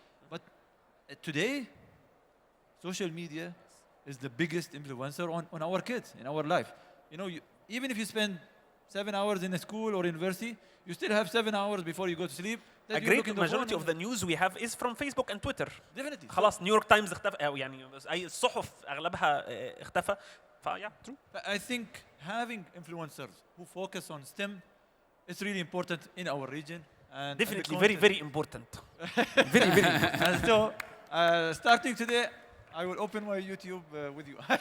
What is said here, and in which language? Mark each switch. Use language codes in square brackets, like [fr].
[en] But today, social media is the biggest influencer on our kids, in our life. Even if you spend 7 hours in a school or university, you still have 7 hours before you go to sleep. A great majority of the news we have is from Facebook and Twitter. Definitely. [ar] خلاص نيويورك تايمز اختفى، أو يعني أي الصحف أغلبها اختفى. فيا true. [en] I think having influencers who focus on STEM is really important in our region. And definitely very, very important. very, very important. And so, starting today, I will open my YouTube with you.